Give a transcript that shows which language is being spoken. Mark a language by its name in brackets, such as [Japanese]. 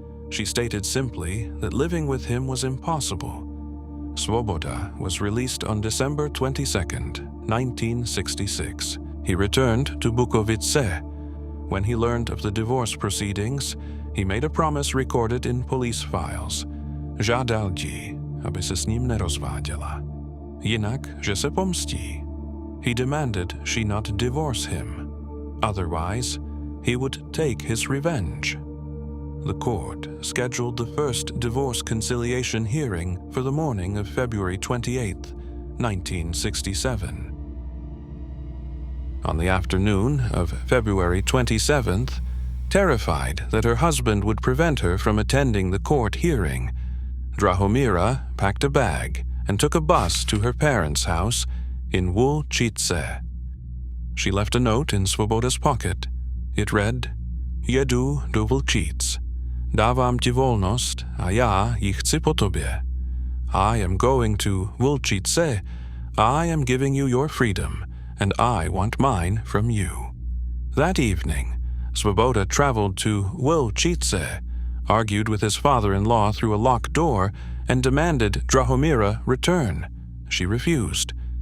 [English] She stated simply that living with him was impossible. Svoboda was released on December 22, 1966. He returned to Bukovice. When he learned of the divorce proceedings, he made a promise recorded in police files. [Czech] Žádal ji, aby se s ním nerozváděla. Jinak, že se pomstí. [English] He demanded she not divorce him. Otherwise, he would take his revenge. The court scheduled the first divorce conciliation hearing for the morning of February 28, 1967. On the afternoon of February 27th, terrified that her husband would prevent her from attending the court hearing, Drahomíra packed a bag and took a bus to her parents' house in Vlčice. She left a note in Svoboda's pocket. It read, [Czech] "Jedu do Vlčic. Dávám ti volnost a já ji chci po tobě. [English] I am going to Vlčice. I am giving you your freedom, and I want mine from you." That evening, Svoboda traveled to Vlčice, argued with his father-in-law through a locked door, and demanded Drahomíra return. She refused.